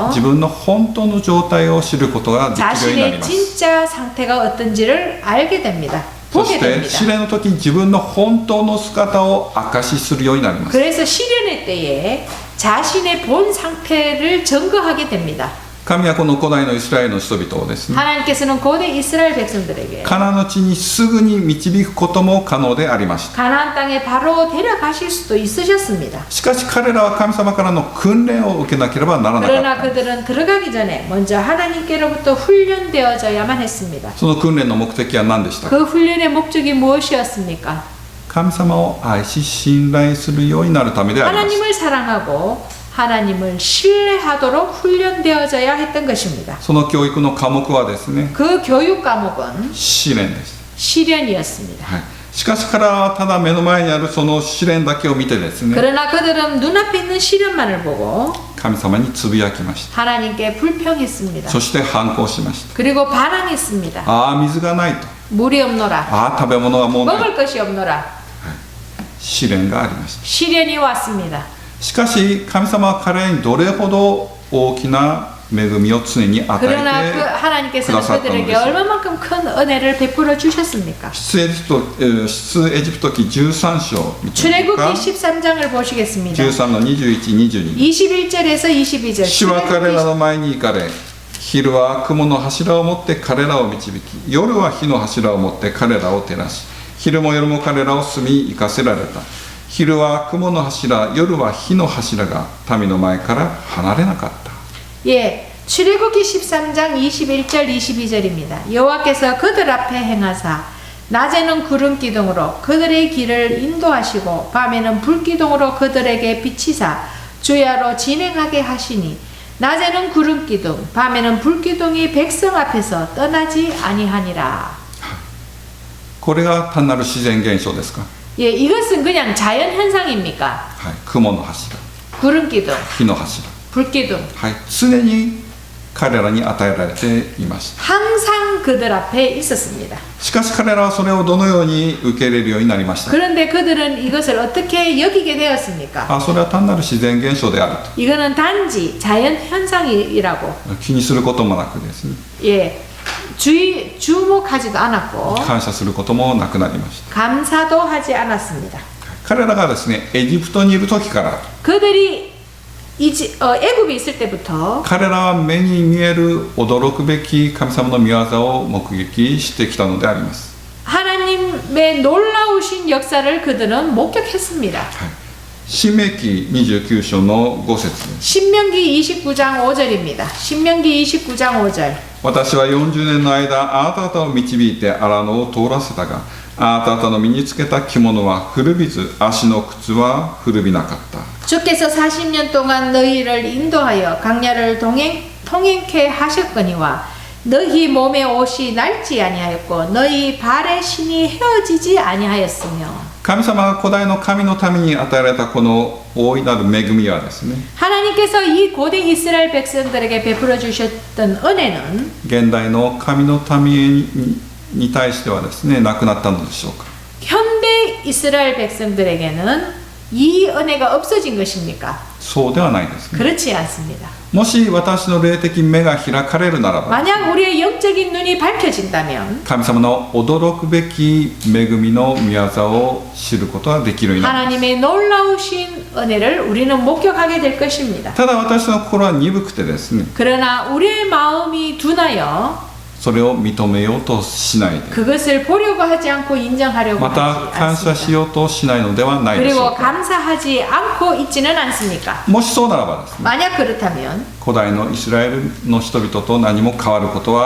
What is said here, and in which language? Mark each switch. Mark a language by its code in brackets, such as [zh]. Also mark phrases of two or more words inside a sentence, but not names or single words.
[ja] 自分の本当の状態を知ることができるようになり [ko] 자신의 [ja] ます。 [ko] 진짜 상태가 어떤지를 알게 됩니다. [ja] そ [ko] 보게 [ja] して [ko] 됩니다. [ja] 試練の時に自分の本当の姿を証しするようになります。 [ko] 그래서 시련의 때에 자신의 본 상태를 증거하게 됩니다. [ja] 神はこの古代のイスラエルの人々をですね、 [ko] 하나님께서는 고대 이스라엘 백성들에게 [ja] カナンの地にすぐに導くことも可能でありました。 [ko] 가나안 땅에 바로 데려가실 수도 있으셨습니다. [ja] しかし彼らは神様からの訓練を受けなければならなかっ [ko] 그러나 [ja] た。 [ko] 그들은 들어가기 전에 먼저 하나님께로부터 훈련되어져야만 했습니다. [ja] その訓練の目的は何でしたか？ [ko] 그 훈련의 목적이 무엇이었습니까? [ja] 神様を愛し信頼するようになるためであります。 [ko] 하나님을 사랑하고 하나님을 신뢰하도록 훈련되어져야 했던 것입니다. [ja] その教育の科目はですね、 [ko] 그 교육 과목은 [ja] 試練です。 [ko] 시련이었습니다. [ja] はい、しかし彼らはただ目の前にあるその試練だけを見てですね、 [ko] 그러나 그들은 눈앞에 있는 시련만을 보고 [ja] 神様につぶやきました。 [ko] 하나님께 불평했습니다. [ja] そして反抗しました。 [ko] 그리고 반항했습니다. [ja] ああ、水がないと。 [ko] 물이 없노라. [ja] ああ、食べ物がもうない。 [ko] 먹을 것이 없노라. [ja] 試練がありました。 [ko] 시련이 왔습니다. [ja] しかし神様は彼らにどれほど大きな恵みを常に与 [ko] 그러나 [ja] え [ko] 그 [ja] て [ko] 하나님께서는 그들에게 얼마만큼 큰 은혜를 베풀어 주셨습니까? [ja] 出エジプト記13章見てみましょう [ko] 출애굽기 [ja] か [ko] 13장을 보시겠습니다. [ja] 13の21、22 [ko] 21절에서 22절. [ja] 主は彼らの前に行かれ昼は雲の柱を持って彼らを導き夜は火の柱を持って彼らを照らし昼も夜も彼らを住み行かせられた昼は雲の柱夜は火の柱が民の前から離れなかった [ko] 예, 출애굽기 13장 21절 22절입니다. 여호와께서 그들 앞에 행하사 낮에는 구름 기둥으로 그들의 길을 인도하시고 밤에는 불 기둥으로 그들에게 비치사 주야로 진행하게 하시니 낮에는 구름 기둥 밤에는 불 기둥이 백성 앞에서 떠나지 아니하니라. [ja] これが単なる自然現象ですか [ko] 예, 이것은 그냥 자연 현상입니까? [ja] はい雲の柱 [ko] 구름 기둥, [ja] 火の柱 [ko] 불 기둥. [ja] はい常に彼らに与えられていました [ko] 항상 그들 앞에 있었습니다. [ja] しかし彼らはそれをどのように受け入れるようになりました [ko] 그런데 그들은 이것을 어떻게 여기게 되었습니까? [ja] あそれは単なる自然現象である [ko] 이거는 단지 자연 현상이라고 [ja] と気にすることもなくですね [ko] 예 주목하지도 않았고 [ja] 感謝することもなくなりました [ko] 감사도 하지 않았습니다. [ja] 彼らがですねエジプトにいる時から [ko] 그들이 애굽에 있을 때부터 [ja] 彼らは目に見える驚くべき神様の御業を目撃してきたのであります [ko] 하나님의 놀라우신 역사를 그들은 목격했습니다. [ja] 新明記29章の5節です [ko] 신명기 29장 5절입니다. 신명기 29장 5절. [ja] 私は40年の間あなた方を導いて荒野を通らせたがあなた方の身につけた着物は古びず足の靴は古びなかった [ko] 주께서 40년 동안 너희를 인도하여 강야를 통행케 하셨거니와 너희 몸의 옷이 낡지 아니하였고 너희 발의 신이 헤어지지 아니하였으며 [ja] 神様が古代の神のために与えられたこの大いなる恵みはですね [ko] 하나님께서 이 고대 이스라엘 백성들에게 베풀어 주셨던 은혜는 [ja] 現代の神の民に対してはですねなくなったのでしょうか [ko] 현대 이스라엘 백성들에게는 이 은혜가 없어진 것입니까? [ja] そうではないですね [ko] 그렇지 않습니다. [ja] もし私の霊的目が開かれるならば [ko] 만약 우리의 영적인 눈이 밝혀진다면 [ja] 神様の驚くべき恵みの御業を知ることができるようになります [ko] 하나님의 놀라우신 은혜를 우리는 목격하게 될 것입니다. [ja] ただ私の心は鈍くてですね [ko] 그러나 우리의 마음이 둔하여 [ja] それを認めようとしないで [ko] 그것을 보려고 하지 않고 인정하려고 [ja] また [ko] 하지 [ja] 感謝し [ko] 않습니다. [ja] ようとしないのではないでしょ [ko] 그리고 [ja] うか [ko] 감사하지 않고 있지는 않습니까? [ja] もしそうならばですね [ko] 만약 그렇다면 [ja] 古代のイスラエルの人々と何も変わることは